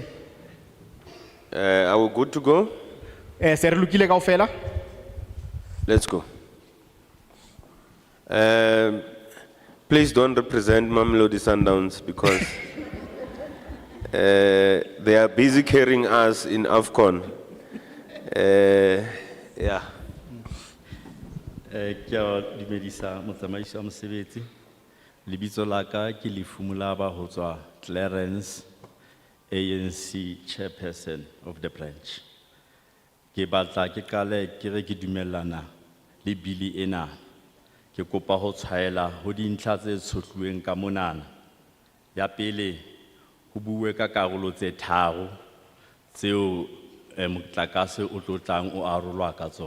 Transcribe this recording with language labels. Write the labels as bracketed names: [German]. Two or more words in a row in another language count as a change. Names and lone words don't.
[English] Are we good to go? [Southern Sotho] Se re lokile kaofela? [English] Let's go. Please don't represent Mamelodi Sundowns because they are busy carrying us in AFCON. Yeah. [Southern Sotho] Kia dumedisa motsamaisi wa mosebetsi. Lebitso la ka ke Lefumulaba ho tswa Clarence, [English] ANC chairperson of the branch. [Southern Sotho] Ke batla ke kale ke re ke dumellana le bili ena. Ke kopa ho tshwaela ho dintlha tse tshotluweng ka monana. Ya pele ho buwe ka karolo tse tharo tseo motlakase o tlo tlang o arolwa ka tsona.